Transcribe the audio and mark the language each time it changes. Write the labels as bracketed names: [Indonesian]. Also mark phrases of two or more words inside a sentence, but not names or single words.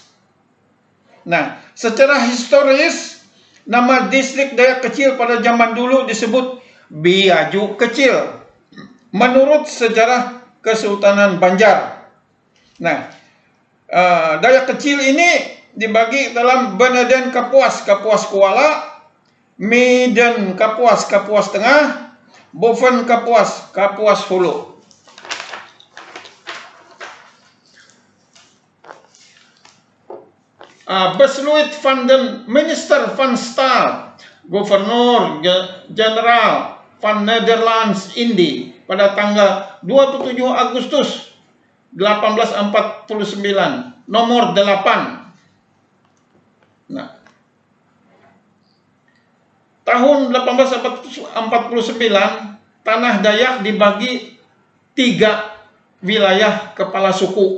[Indonesian] Nah, secara historis, nama distrik Dayak Kecil pada zaman dulu disebut Biaju Kecil menurut sejarah Kesultanan Banjar. Nah, Dayak Kecil ini dibagi dalam Beneden Kapuas, Kapuas Kuala, Medan Kapuas, Kapuas Tengah, Boven Kapuas, Kapuas Hulu. [Dutch] Besluit van den Minister van Staat, [Indonesian] Gubernur Jenderal van Nederlands Indië pada tanggal 27 Agustus 1849, nomor 8. Nah, tahun 1849, Tanah Dayak dibagi 3 wilayah kepala suku.